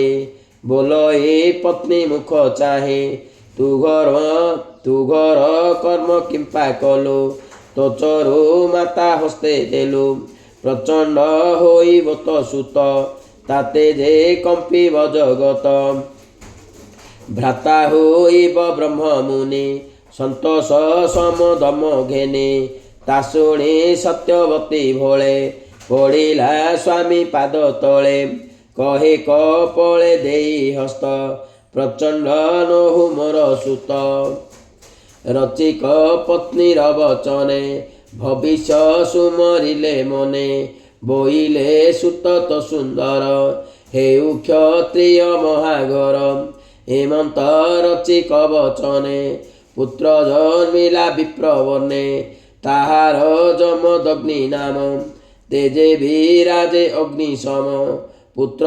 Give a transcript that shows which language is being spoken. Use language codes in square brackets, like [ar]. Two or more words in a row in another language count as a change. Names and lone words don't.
[or] ବୋଲଇ ପତ୍ନୀ ମୁଖ ଚାହେଁ ତୁ ଘର କର୍ମ କିମ୍ପା କଲୁ। ତୋ ଚରୁ ମାତା ହସ୍ତେ ଦେଲୁ ପ୍ରଚଣ୍ଡ ହୋଇ ବତ ସୁତ। ତାତେ ଯେ କମ୍ପିବ ଜଗତ ଭ୍ରାତା ହୋଇବ ବ୍ରହ୍ମ ମୁନି। ସନ୍ତୋଷ ଶମ ଦମ ଘେନି ତା ଶୁଣି ସତ୍ୟବତୀ ଭୋଳେ। ପଡ଼ିଲା ସ୍ୱାମୀ ପାଦ ତଳେ କହେ କପଳେ ଦେଇ ହସ୍ତ। ପ୍ରଚଣ୍ଡ ନହୁ ମୋର ସୁତ ରଚିକ ପତ୍ନୀର ବଚନେ ଭବିଷ୍ୟ ସୁମରିଲେ ମନେ ବୋଇଲେ ସୁତତ ସୁନ୍ଦର ହେଉ କ୍ଷତ୍ରିୟ ମହାଘର ହେମନ୍ତ ରଚିକ ବଚନେ ପୁତ୍ର ଜନ୍ମିଲା ବିପ୍ରବର୍ଣ୍ଣେ ତାହାର ଯମଦଗ୍ନି ନାମ ତେଜେ ବିରାଜେ ଅଗ୍ନି ସମ ପୁତ୍ର